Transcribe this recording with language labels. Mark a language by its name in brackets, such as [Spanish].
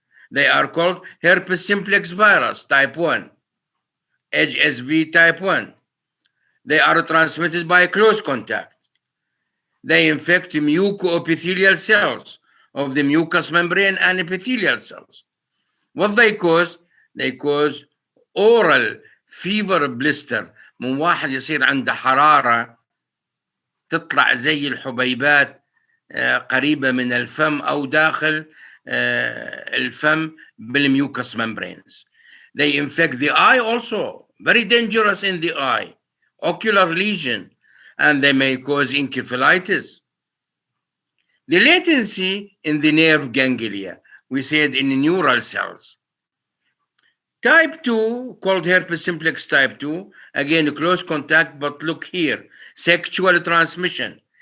[English] They are called herpes simplex virus type 1, HSV type 1. They are transmitted by close contact. They infect mucoepithelial cells of the mucous membrane and epithelial cells. What they cause? They cause oral fever blister. [Arabic] من واحد يصير عنده حرارة تطلع زي الحبيبات قريبة من الفم أو داخل الفم بالmucous membranes. [English] They infect the eye also, very dangerous in the eye, ocular lesion, and they may cause encephalitis. The latency in the nerve ganglia, we said in neural cells. Type 2, called herpes simplex type 2, again close contact, but look here, sexual transmission.